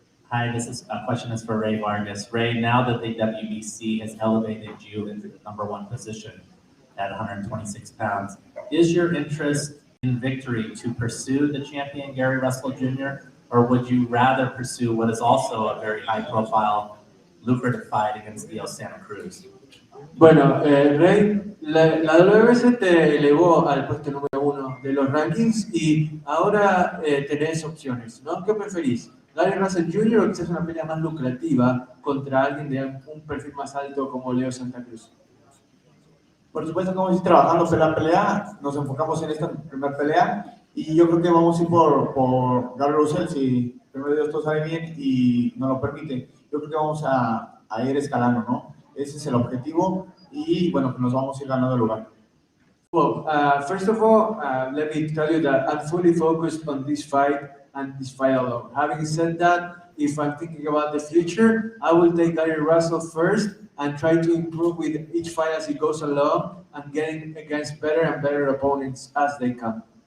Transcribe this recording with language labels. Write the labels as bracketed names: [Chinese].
[English] Hi, question is for Rey Vargas. Rey, now that the WBC has elevated you into the #1 position at 126 pounds, is your interest in victory to pursue the champion Gary Russell Jr., or would you rather pursue what is also a very high-profile, lucrative fight against Leo Santa Cruz? [Spanish] Bueno, Rey, la WBC te elevó al puesto número 1 de los rankings y ahora tenés opciones, ¿no? ¿Qué preferís? ¿Gary Russell Jr. o quizás una pelea más lucrativa contra alguien de un perfil más alto como Leo Santa Cruz? Por supuesto que vamos a ir trabajando pelea a pelea, nos enfocamos en esta primera pelea y yo creo que vamos a ir por Gary Russell si primero Dios todo sale bien y nos lo permite. Yo creo que vamos a ir escalando, ¿no? Ese es el objetivo y bueno, que nos vamos a ir ganando el lugar. [English] Well, first of all, let me tell you that I'm fully focused on this fight and this fight alone. Having said that, if I'm thinking about the future, I will take Gary Russell first and try to improve with each fight as it goes along and getting against better and better opponents as they come.